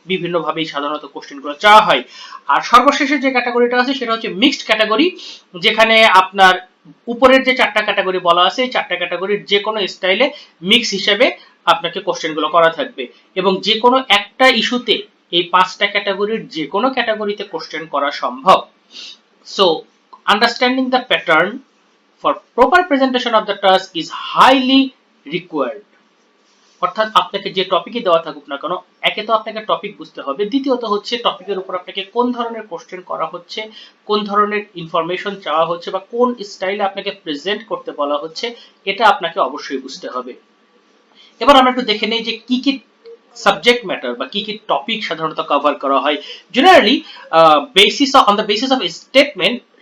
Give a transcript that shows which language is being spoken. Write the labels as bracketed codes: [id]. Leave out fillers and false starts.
[bn] বিভিন্ন ভাবেই সাধারণত কোশ্চেনগুলো চাওয়া হয়। আর সর্বশেষে যে ক্যাটাগরিটা আছে সেটা হচ্ছে মিক্সড ক্যাটাগরি, যেখানে আপনার উপরের যে 4টা ক্যাটাগরি বলা আছে, এই 4টা ক্যাটাগরির যে কোনো স্টাইলে মিক্স হিসেবে আপনাকে কোশ্চেনগুলো করা থাকবে, এবং যে কোনো একটা ইস্যুতে এই 5টা ক্যাটাগরির যে কোনো ক্যাটাগরিতে কোশ্চেন করা সম্ভব। [en] So understanding the pattern for proper presentation of the task is highly required. [bn] অর্থাৎ আপনাকে যে টপিকই দেওয়া থাকুক না কেন, একে তো আপনাকে টপিক বুঝতে হবে, দ্বিতীয়ত হচ্ছে টপিকের উপর আপনাকে কোন ধরনের কোশ্চেন করা হচ্ছে, কোন ধরনের ইনফরমেশন চাওয়া হচ্ছে, বা কোন স্টাইলে আপনাকে প্রেজেন্ট করতে বলা হচ্ছে, এটা আপনাকে অবশ্যই বুঝতে হবে। এবার আমরা একটু দেখে নেই যে কি কি সাবজেক্ট ম্যাটার বা কি কি টপিক সাধারণত কভার করা হয়। [en] generally on the basis of statement,